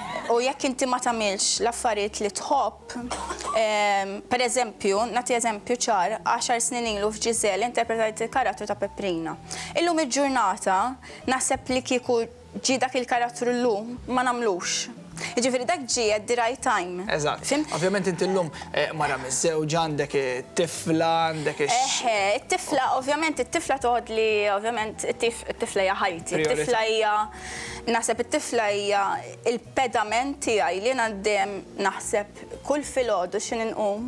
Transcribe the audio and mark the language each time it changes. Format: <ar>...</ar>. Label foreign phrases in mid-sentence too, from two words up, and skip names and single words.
<mt>U jekk inti ma tagħmilx l-affarijiet li tħobb, per eżempju, nagħti eżempju ċar, 10 snin ilu f'Ġiżel interpretajt il-karattru ta' Peprina. Illum il-ġurnata naħseb li kieku ġi dak il-karattru llum ma nagħmlux. Ġifieri dak ġi</mt> <en>at the right time.</en> <mt>Eżatt. Ovvjament inti llum mara miż-żewġ għandek it-tifla, għandek it-tifla, ovvjament it-tifla toħod li ovvjament it-tifla hija ħajti. It-tifla hija naħseb it-tifla hija il-pedament tiegħi li għaddem naħseb kull filgħodu x'in inqum.</mt>